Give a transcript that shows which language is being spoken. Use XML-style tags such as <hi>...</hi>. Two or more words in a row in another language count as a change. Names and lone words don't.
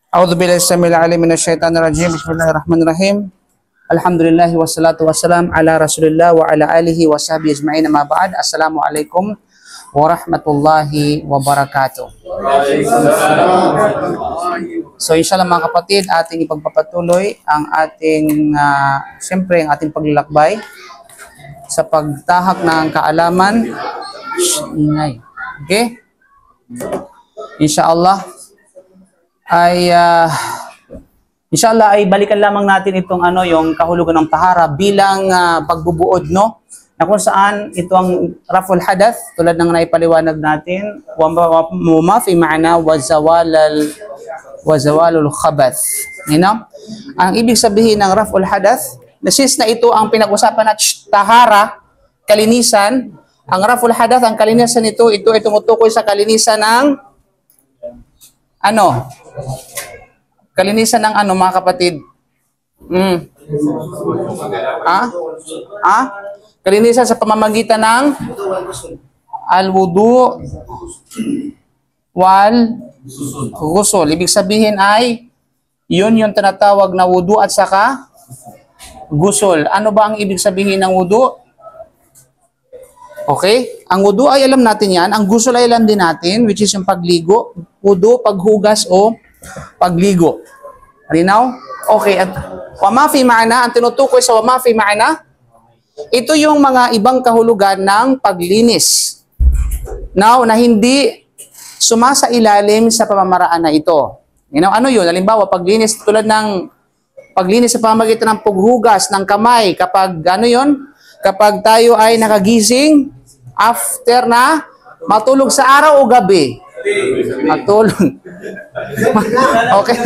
<ar>أعوذ بالله السميع العليم من الشيطان الرجيم بسم الله الرحمن الرحيم. الحمد لله والصلاة والسلام على رسول الله وعلى آله وصحبه أجمعين. أما بعد. السلام عليكم ورحمة الله وبركاته.</ar> <tl>So inshallah mga kapatid, ating ipagpapatuloy ang ating siyempre ang ating paglalakbay sa pagtahak ng kaalaman. Ingay. Okay? Inshallah ay balikan lamang natin itong yung kahulugan ng tahara bilang pagbubuod, no? Na kung saan ito ang</tl> <ar>رفع الحدث</ar> <tl>tulad ng naipaliwanag natin,</tl> <ar>وفي معنى وزوال الخبث.</ar> <en>You know?</en> <tl>Ang ibig sabihin ng</tl> <ar>رفع الحدث,</ar> <tl>since na ito ang pinag-usapan at tahara, kalinisan, ang</tl> <ar>رفع الحدث,</ar> <tl>ang kalinisan ito ay tumutukoy sa kalinisan ng kalinisan ng mga kapatid? Kalinisan sa pamamagitan ng</tl> <ar>الوضوء والغسل.</ar> <tl>Ibig sabihin ay yun yung tinatawag na wudu at saka ghusl. Ano ba ang ibig sabihin ng wudu? Okay? Ang wudu ay alam natin yan. Ang ghusl ay alam din natin,</tl> <en>which is</en> <tl>yung pagligo. Wudu, paghugas o pagligo. Rinaw? Okay. At</tl> <ar>وما في معنى,</ar> <tl>ang tinutukoy sa</tl> <ar>وما في معنى,</ar> <tl>ito yung mga ibang kahulugan ng paglinis. Now, na hindi sumasailalim sa pamamaraan na ito.</tl> <en>You know,</en> <tl>ano yun? Halimbawa, paglinis tulad ng paglinis sa pamamagitan ng paghugas ng kamay kapag kapag tayo ay nakagising after na matulog sa araw o gabi. Matulog. Okay.</tl>